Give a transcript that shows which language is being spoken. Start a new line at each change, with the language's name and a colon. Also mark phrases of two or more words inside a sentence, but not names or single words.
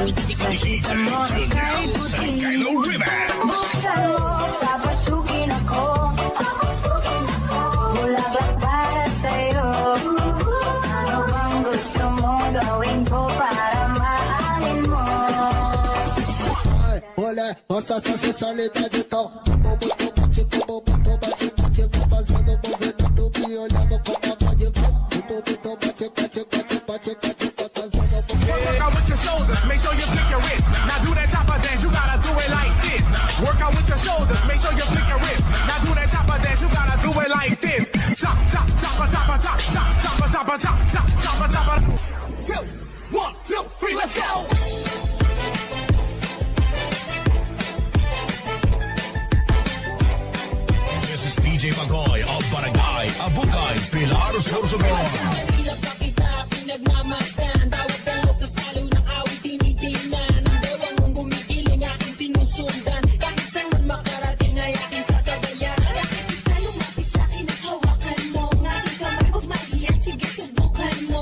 Filipino: Nakita mo ika'y puti. Buksan mo, papasukin ako. Bulaklak para sa'yo. Ano bang gusto mong gawin ko para mahalin mo?
Portuguese: Olha, nossa sensualidade tão bate, vou fazendo movimento me olhando com vontade.
English: Work out with your shoulders, make sure you flick your wrist. Now do that chopper dance, you gotta do it like this. Work out with your shoulders, make sure you flick your wrist. Now do that chopper dance, you gotta do it like this. Chop, chop, chopper, chopper, chop, chop, chopper, chopper, chop, chop, chopper, chopper. 2, 1, 2, 3, let's go. This is DJ Magoy of Barangay Abukay, Pilar, Sorsogon.
Filipino: Hirap pa kita, pinagmamasdan. Bawat dalaw sa salo ng awit tinitingnan. Ang dewa mong gumigiling, aking sinusundan. Kahit saan man makarating ay aking sasabayan. Bakit ka lumapit sa'kin at hawakan mo? Ang aking kamay, huwag mahiyan, sige subukan mo.